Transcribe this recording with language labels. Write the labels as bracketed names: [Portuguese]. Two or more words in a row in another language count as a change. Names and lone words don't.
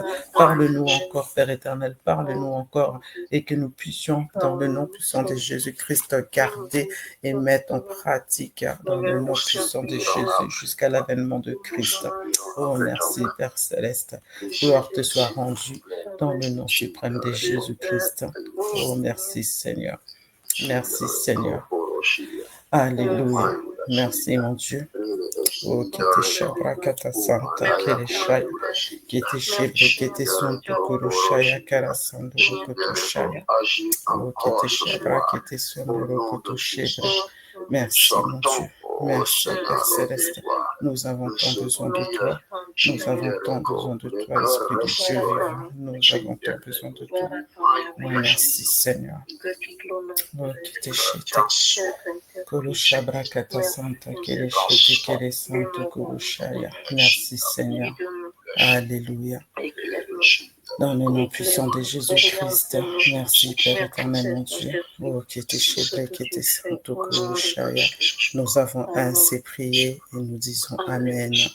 [French] Parle-nous encore, Père éternel, parle-nous encore, et que nous puissions, dans le nom puissant de Jésus-Christ, garder et mettre en pratique, dans le nom puissant de Jésus, jusqu'à l'avènement de Christ. Oh, merci, Père Céleste. Gloire te soit rendue dans le nom suprême de Jésus-Christ. Oh, merci, Seigneur. Merci, Seigneur. Alléluia. Merci, mon Dieu. Oh, qui te chabra kata santa keleshaya, qui te chebre, qui te santo kurushaya karasando rokotoshaya. Oh, qui te chabra, qui te santo rokotoshebra. Merci, mon Dieu. Merci, Père Céleste. Nous avons tant besoin de toi. Nous avons tant besoin de toi, Esprit de Dieu vivant. Nous avons tant besoin de toi. Merci, Seigneur. Oh, qui te chete. Kurushabra kata santa kele chete kele santo kurushaya. Merci, Seigneur. Alléluia. Dans le nom puissant de Jésus-Christ, merci Père éternel, mon Dieu. Oh, qui était chébré, qui était santo kurushaya. Nous avons ainsi prié et nous disons Amen.